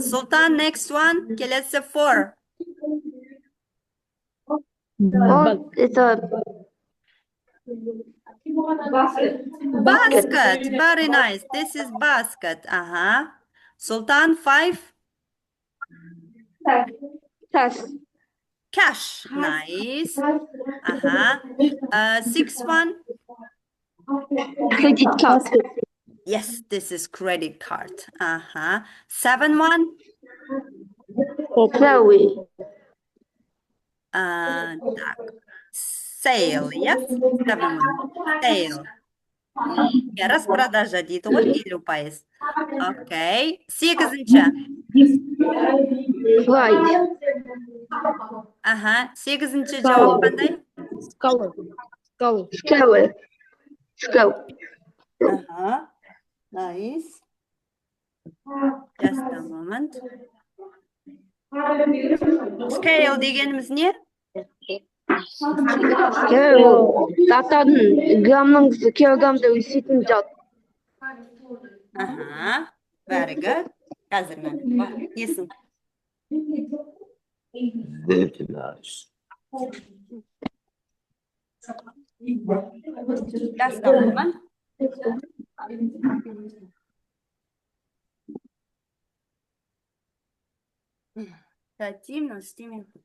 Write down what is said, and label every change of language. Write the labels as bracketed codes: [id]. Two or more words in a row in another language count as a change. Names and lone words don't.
[en] Sultan, next one. Келесі 4. It's a basket. Very nice. This is basket. Sultan, 5. Cash. Nice. 6 one. credit card. Yes, this is credit card. 7 one. Salary. Sale, yes? 7 one. Sale. [kk] Распродажа дейді ғой, 50%. Окей. 8-ші. [en] Price. [kk] 8-ші жауап қандай? [en] Scale. Nice. Just a moment. [kk] Scale дегеніміз не? Заттардың грамның килограмда өсетін зат. [en] Very good. [kk] Қазір несін? [en] Very nice. Just a moment. Стимем.